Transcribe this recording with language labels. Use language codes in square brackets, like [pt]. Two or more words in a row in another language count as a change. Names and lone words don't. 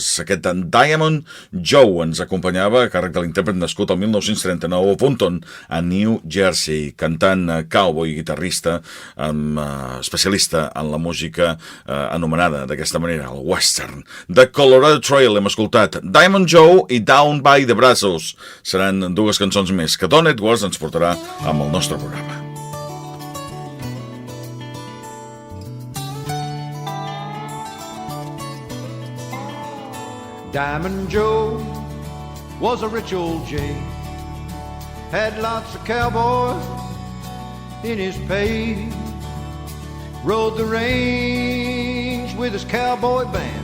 [ca] Aquest Diamond Joe ens acompanyava a càrrec de l'intèrpret nascut el 1939 a Punton, a New Jersey, cantant cowboy i guitarrista, especialista en la música anomenada d'aquesta manera, el western. The Colorado Trail hem escoltat Diamond Joe i Down by the Brazos. Seran dues cançons més que Don Edwards ens portarà amb el nostre programa. [en] Diamond Joe was a rich old jay, had lots of cowboys in his pay, rode the range with his cowboy band.